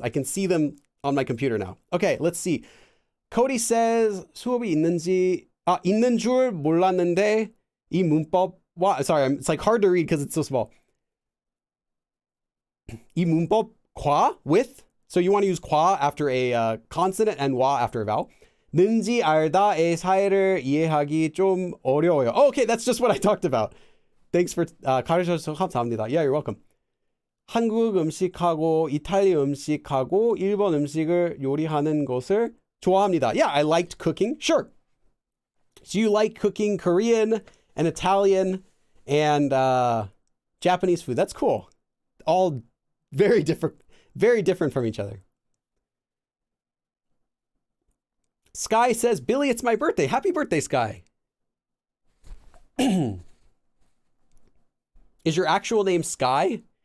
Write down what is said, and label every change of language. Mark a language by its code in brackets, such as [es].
[en] I can see them on my computer now. Okay, let's see. Cody says, [ko] 수업이 있는 줄 몰랐는데 이 문법, [en] sorry, it's like hard to read because it's so small. [ko] 이 문법과 [en] with, so you want to use 과 after a consonant and 와 after a vowel. [ko] 는지 알다의 사이를 이해하기 좀 어려워요. [en] Oh, okay, that's just what I talked about. Thanks for [ko] 가르쳐주셔서 감사합니다. [en] Yeah, you're welcome. [ko] 한국 음식하고 이탈리아 음식하고 일본 음식을 요리하는 것을 좋아합니다. [en] Yeah, I liked cooking. Sure. So you like cooking Korean and Italian and Japanese food. That's cool. All very different from each other. Sky says, Billy, it's my birthday. Happy birthday, Sky. Is your actual name Sky?